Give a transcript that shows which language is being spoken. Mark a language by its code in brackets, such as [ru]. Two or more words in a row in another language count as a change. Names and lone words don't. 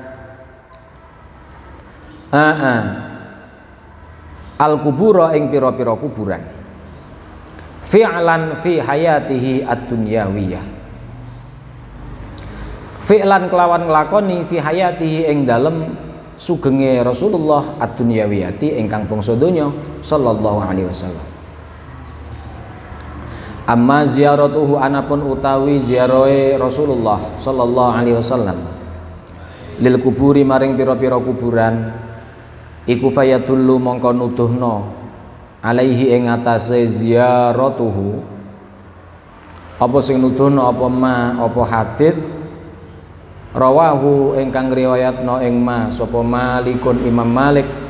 [ar] Al kubura [jv] ing pira-pira kuburan [ar] fi'lan fi hayatihi ad-dunyawiyah, [jv] fi'lan kelawan nglakoni [ar] fi hayatihi [jv] ing dalem sugenge Rasulullah [ar] ad-dunyawiyati [jv] ingkang bangsa donya [ar] sallallahu alaihi wasallam. Amma ziyaratuhu [jv] anapun utawi ziarahe Rasulullah [ar] sallallahu alaihi wasallam lil kuburi [jv] maring pira-pira kuburan iku fayadullu mongko nuduhna alaihi ing atase ziyaratuhu apa sing nuduhna apa hadis rawahu ingkang riwayatna ing sapa Malikun Imam Malik